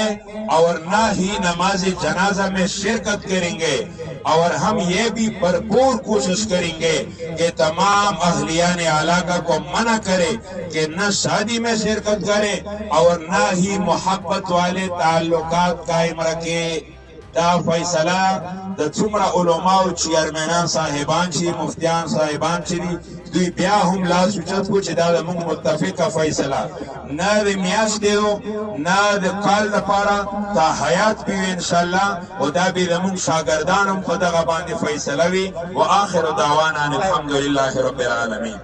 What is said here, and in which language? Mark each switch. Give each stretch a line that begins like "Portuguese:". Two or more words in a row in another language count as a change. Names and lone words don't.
Urdu: اور نہ ہی نماز جنازہ میں شرکت کریں گے اور ہم یہ بھی بھرپور کوشش کریں گے کہ تمام اہلیان علاقہ کو منع کرے کہ نہ شادی میں شرکت کرے اور نہ ہی محبت والے تعلقات قائم رکھے
Pashto: دا فیصلہ د څومره علماء چیرمنان صاحبان چې مفتیان صاحبان چې دوی بیا هم لاس اوچت کو چې دا موږ متفقه فیصله نه د میاشتې نه د کال لپاره تا حیات به
Arabic: ان شاء الله
Pashto: او دا به موږ شاګردان هم په دغه باندې فیصله وي
Arabic: واخر دعوانا الحمد لله رب العالمین.